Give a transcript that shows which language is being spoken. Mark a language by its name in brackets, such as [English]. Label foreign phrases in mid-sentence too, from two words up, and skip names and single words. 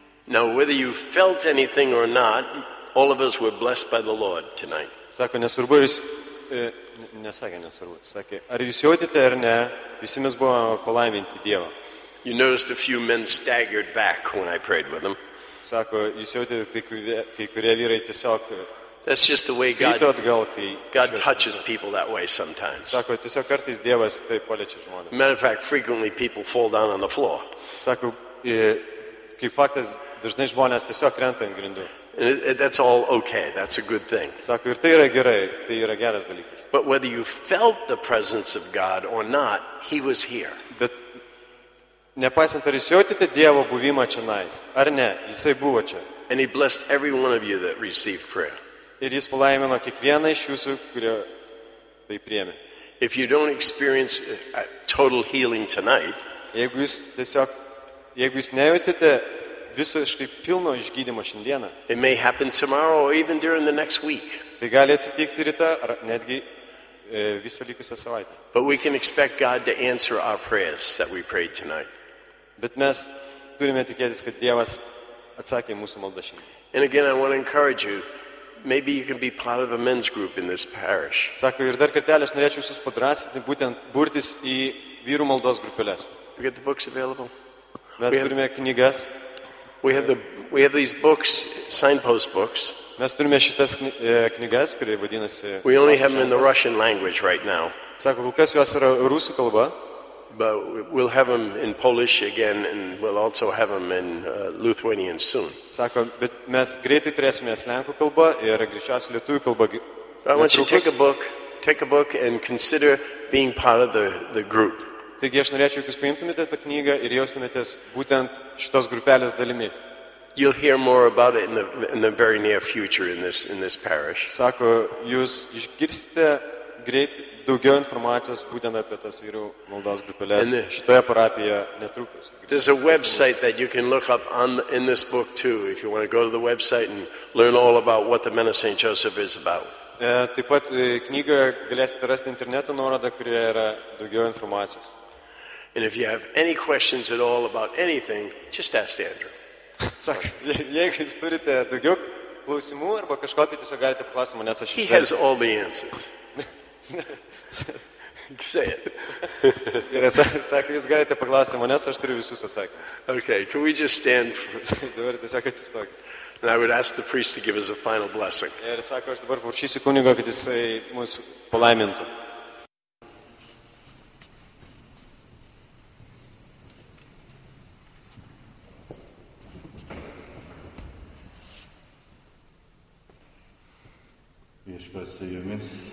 [English] Now, whether you felt anything or not, all of us were blessed by the Lord tonight. [Lithuanian] Sako, nesvarbu, ar jūs, nesakė nesvarbu, sakė, ar jūs jautėte ar ne, visi mes buvome palaiminti Dievo. [English] You noticed a few men staggered back when I prayed with them. [Lithuanian] Sako, jūs jautėte, kai kurie vyrai tiesiog [English] That's just the way God [Lithuanian] krito atgal, kai [English] touches people that way sometimes. [Lithuanian] Sako, tiesiog kartais Dievas taip paliečia žmonės. [English] Matter of fact, frequently people fall down on the floor. [Lithuanian] Sako, kaip faktas, dažnai žmonės tiesiog krenta ant grindų. [English] And that's all okay. That's a good thing. [Lithuanian] Sako, ir tai yra gerai, tai yra geras dalykas. [English] But whether you felt the presence of God or not, He was here. [Lithuanian] Bet nepaisant, ar jūs jautėte Dievo buvimą čionais, ar ne, Jisai buvo čia. [English] And He blessed every one of you that received prayer. [Lithuanian] Ir Jis palaimino kiekvieną iš jūsų, kurie tai priėmė. [English] If you don't experience a total healing tonight, [Lithuanian] Jeigu jūs nejautėte visiškai pilno išgydymo šiandieną, [English] it may happen tomorrow or even during the next week. [Lithuanian] tai gali atsitikti rytą ar netgi visą likusią savaitę. [English] But we can expect God to answer our prayers that we prayed tonight. [Lithuanian] Bet mes turime tikėtis, kad Dievas atsakė į mūsų maldą šiandien. [English] And again, I want to encourage you, maybe you can be part of a men's group in this parish. [Lithuanian] Sako, ir dar kartelį aš norėčiau jūs padrasinti, būtent burtis į vyrų maldos grupelės. [English] We get the books available. [Lithuanian] Mes turime knygas, [English] We have these books, signpost books. [Lithuanian] mes turime šitas knygas, kurie vadinasi... [English] We only have them in the Russian language right now. [Lithuanian] Sako, kol kas jos yra rusų kalba, [English] But we'll have them in Polish again, and we'll also have them in Lithuanian soon. [Lithuanian] sako, bet mes greitai turėsime lenkų kalbą ir greičiausiai lietuvių kalbą. [English] I want you to take a book and consider being part of the group. [Lithuanian] Taigi aš norėčiau, jūs paimtumėte tą knygą ir jaustumėtės būtent šitos grupelės dalimi. [English] You'll hear more about it in the very near future in this parish. [Lithuanian] Sako, jūs išgirsite greit daugiau informacijos būtent apie tas vyrų maldos grupelės šitoje parapijoje netrukus. [English] There's a website that you can look up in this book too, if you want to go to the website and learn all about what the Men of St. Joseph is about. [Lithuanian] Taip pat knygoje galėsite rasti interneto nuorodą, kurioje yra daugiau informacijos. [English] And if you have any questions at all about anything, just ask Andrew. [Lithuanian] Sako, jeigu jūs turite daugiau klausimų arba kažko, tai tiesiog galite paklausti manęs, aš [English] He has all the answers. Say it. [Lithuanian] Ir sako, jūs galite paklausti manęs, aš turiu visus atsakymus. [English] Okay, can we just stand [Lithuanian] Dabar tiesiog atsistokite. [English] and I would ask the priest to give us a final blessing. [Lithuanian] Ir sako, aš dabar prašysiu kunigo, kad jisai mus palaimintų. Viešpats su jumis.